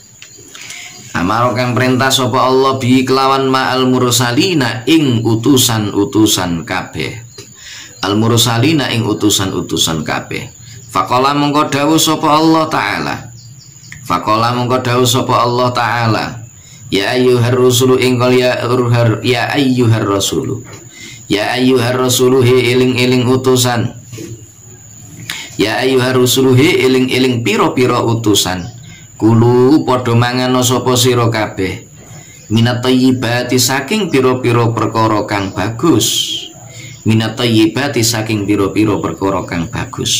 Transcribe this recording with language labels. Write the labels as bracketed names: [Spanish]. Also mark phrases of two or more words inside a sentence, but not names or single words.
[Javanese] Amara kang perintah sapa Allah bi kelawan [Arabic] مع المرسلين [Javanese] ing utusan-utusan kabeh. [Arabic] المرسلين [Javanese] ing utusan-utusan kabeh. Faqala mongko dawuh sapa Allah taala. Faqala mongko dawuh sapa Allah taala. [Arabic] يا أيها الرسول ingkol يا أيها الرسول. يا أيها الرسول [Javanese] he eling-eling utusan. [Arabic] يا أيها الرسول [Javanese] he eling-eling pira-pira utusan. Kulu padha mangan sapa sira kabeh. [Arabic] من الطيبات [Javanese] saking pira-pira perkara kang bagus. [Arabic] من الطيبات [Javanese] saking pira-pira perkara kang bagus.